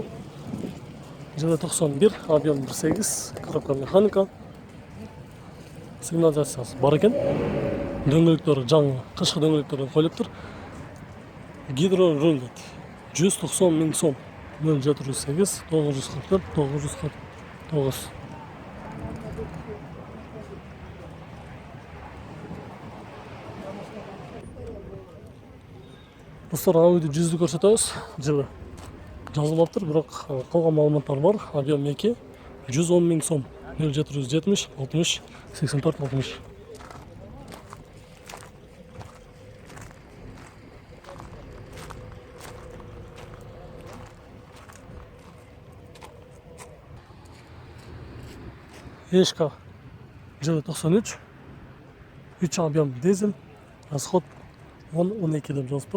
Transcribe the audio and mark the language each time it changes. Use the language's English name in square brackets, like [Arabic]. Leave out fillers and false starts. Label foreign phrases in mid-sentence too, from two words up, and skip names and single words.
[Kyrgyz] Жылы 91, объем 1.8, коробка механика. Сигнализациясы бар екен. Дөңгөлөктөрү жаңы, кышкы дөңгөлөктөрдөн коюлуптур. Гидро руль дейт. 190 миң сом. 0708 944 949. Достар, Audi 100-ді көрсөтөбүз. Жылы жазылыптыр, бирок калган маалыматтар бар. Объем 2, 110 миң сом. 0770 60 84 60. Ешка жылы 93, 3 объем дизель, расход 10-12 деп жазылып тур.